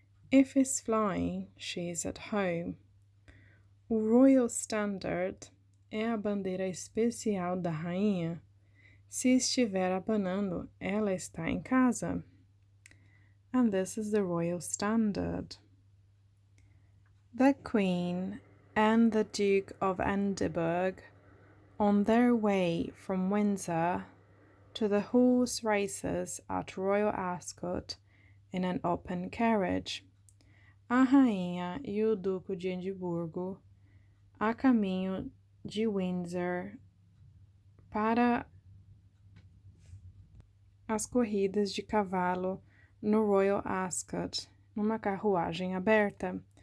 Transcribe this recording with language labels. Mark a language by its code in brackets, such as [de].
[en] If it's flying, she is at home. [pt] O Royal Standard é a bandeira especial da rainha. Se estiver abanando, ela está em casa. [en] And this is the Royal Standard. The Queen and the Duke of Edinburgh, on their way from Windsor to the horse races at Royal Ascot in an open carriage. [pt] A rainha e o duque de Edimburgo a caminho de Windsor para as corridas de cavalo no Royal Ascot, numa carruagem aberta.